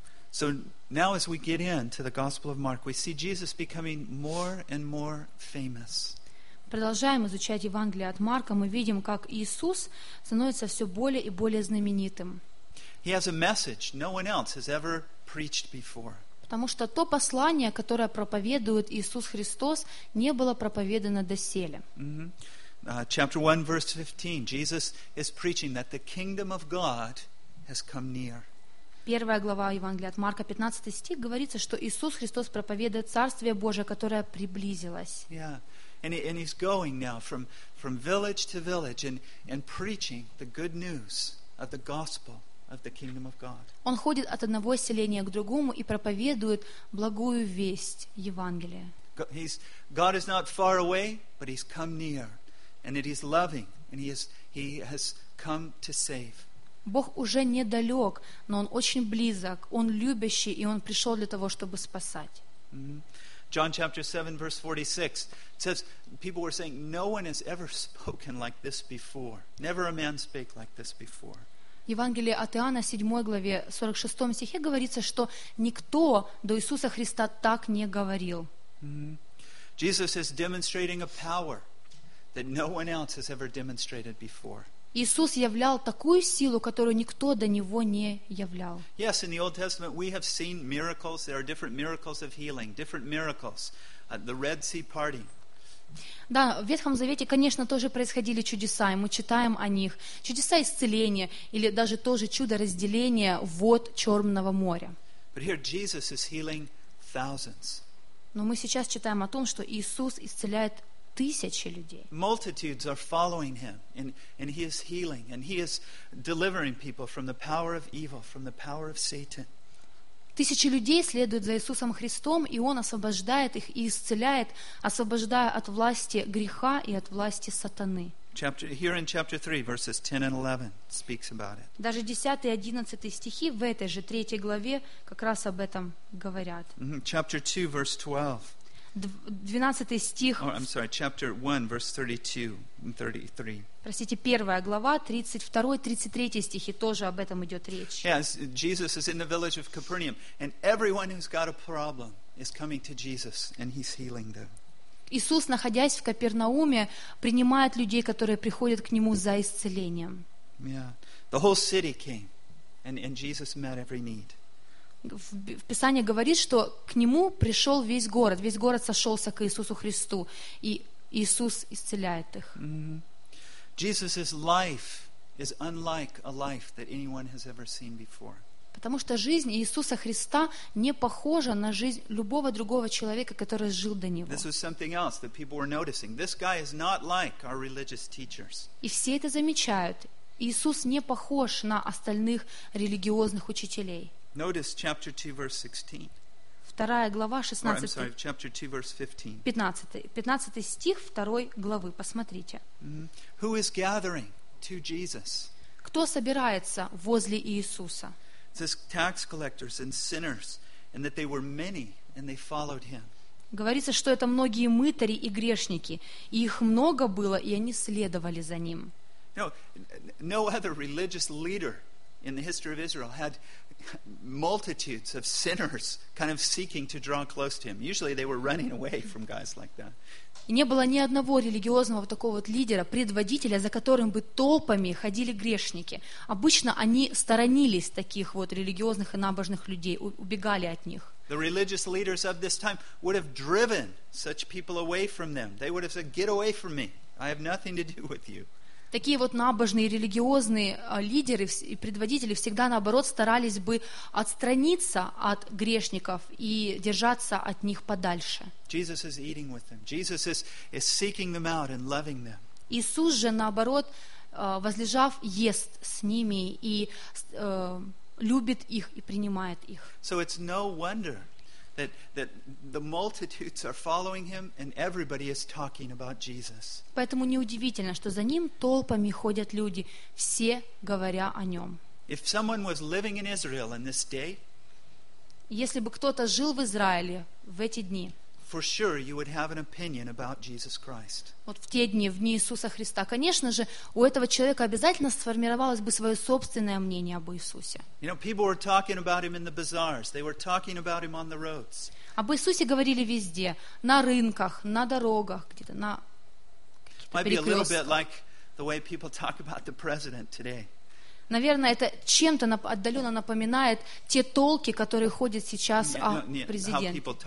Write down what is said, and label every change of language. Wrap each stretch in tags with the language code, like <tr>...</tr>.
<en>So now as we get into the Gospel of Mark, we see Jesus becoming more and more famous.</en> <ru>Продолжаем изучать Евангелие от Марка, мы видим, как Иисус становится все более и более знаменитым.</ru> <en>He has a message no one else has ever preached before.</en> <ru>Потому что то послание, которое проповедует Иисус Христос, не было проповедано доселе.</ru> <en>Chapter 1, verse 15. Jesus is preaching that the kingdom of God has come near.</en> <ru>Первая глава Евангелия от Марка, 15 стих, говорится, что Иисус Христос проповедует Царствие Божие, которое приблизилось.</ru> <en>And he's going now from village to village and preaching the good news of the gospel of the kingdom of God.</en> <ru>Он ходит от одного селения к другому и проповедует благую весть Евангелия.</ru> <en>God is not far away, but he's come near, and it is loving, and he has come to save.</en> <ru>Бог уже недалек, но он очень близок, он любящий, и он пришел для того, чтобы спасать.</ru> <en>John chapter 7 verse 46 says people were saying no one has ever spoken like this before. Never a man spake like this before.</en> <ru>Евангелие от Иоанна 7 главе 46 стихе говорится, что никто до Иисуса Христа так не говорил.</ru> <en>Jesus is demonstrating a power that no one else has ever demonstrated before.</en> <ru>Иисус являл такую силу, которую никто до него не являл.</ru> <en>Yes, in the Old Testament we have seen miracles. There are different miracles of healing, different miracles. The Red Sea parting.</en> <ru>Да, в Ветхом Завете, конечно, тоже происходили чудеса, и мы читаем о них. Чудеса исцеления или даже тоже чудо разделения вод Черного моря.</ru> <en>But here Jesus is healing thousands.</en> <ru>Но мы сейчас читаем о том, что Иисус исцеляет тысячи людей.</ru> <en>Multitudes are following him, and he is healing, and he is delivering people from the power of evil, from the power of Satan.</en> <ru>Тысячи людей следуют за Иисусом Христом, и он освобождает их и исцеляет, освобождая от власти греха и от власти сатаны.</ru> <en>Here in chapter 3, verses 10 and 11 speaks about it.</en> <ru>Даже 10 и 11 стихи в этой же 3 главе как раз об этом говорят.</ru> <en>Chapter 2, verse 12.</en> <ru>12 стих.</ru> <en>Oh, I'm sorry, chapter 1, verse 32 and 33.</en> <ru>Простите, первая глава, 32-33 стихи, тоже об этом идет речь.</ru> <en>Yes, Jesus is in the village of Capernaum, and everyone who's got a problem is coming to Jesus, and he's healing them.</en> <ru>Иисус, находясь в Капернауме, принимает людей, которые приходят к нему за исцелением.</ru> <en>Yeah, the whole city came, and Jesus met every need.</en> <ru>В Писании говорит, что к нему пришел весь город сошелся к Иисусу Христу, и Иисус исцеляет их.</ru> <en>Jesus's life is unlike a life that anyone has ever seen before.</en> <ru>Потому что жизнь Иисуса Христа не похожа на жизнь любого другого человека, который жил до него.</ru> <en>This was something else that people were noticing. This guy is not like our religious teachers.</en> <ru>И все это замечают. Иисус не похож на остальных религиозных учителей.</ru> <en>Notice chapter 2, verse 16.</en> <ru>Вторая глава, 16.</ru> <en>Or, I'm sorry, chapter 2, verse 15.</en> <ru>15 стих второй главы. Посмотрите.</ru> <en>Who is gathering to Jesus?</en> <ru>Кто собирается возле Иисуса?</ru> <en>It says tax collectors and sinners, and that they were many, and they followed him.</en> <ru>Говорится, что это многие мытари и грешники, и их много было, и они следовали за ним.</ru> <en>No other religious leader in the history of Israel had multitudes of sinners kind of seeking to draw close to him. Usually they were running away from guys like that.</en> <ru>Не было ни одного религиозного такого вот лидера, предводителя, за которым бы толпами ходили грешники. Обычно они сторонились таких вот религиозных и набожных людей, убегали от них.</ru> <en>The religious leaders of this time would have driven such people away from them. They would have said, "Get away from me. I have nothing to do with you."</en> <ru>Такие вот набожные и религиозные лидеры и предводители всегда, наоборот, старались бы отстраниться от грешников и держаться от них подальше.</ru> <en>Jesus is eating with them. Jesus is seeking them out and loving them.</en> <ru>Иисус же, наоборот, возлежав, ест с ними и любит их и принимает их.</ru> <en>So it's no wonder that the multitudes are following him and everybody is talking about Jesus.</en> <ru>Поэтому неудивительно, что за ним толпами ходят люди, все говоря о нем.</ru> <en>If someone was living in Israel in this day,</en> <ru>если бы кто-то жил в Израиле в эти дни,</ru> <en>for sure you would have an opinion about Jesus Christ.</en> <ru>Вот в те дни, в дни Иисуса Христа, конечно же, у этого человека обязательно сформировалось бы свое собственное мнение об Иисусе.</ru> <en>You know, people were talking about him in the bazaars. They were talking about him on the roads.</en> <ru>Об Иисусе говорили везде, на рынках, на дорогах, где-то на перекрестках.</ru> <en>Might be a little bit like the way people talk about the president today.</en> <ru>Наверное, это чем-то отдаленно напоминает те толки, которые ходят сейчас о президенте.</ru>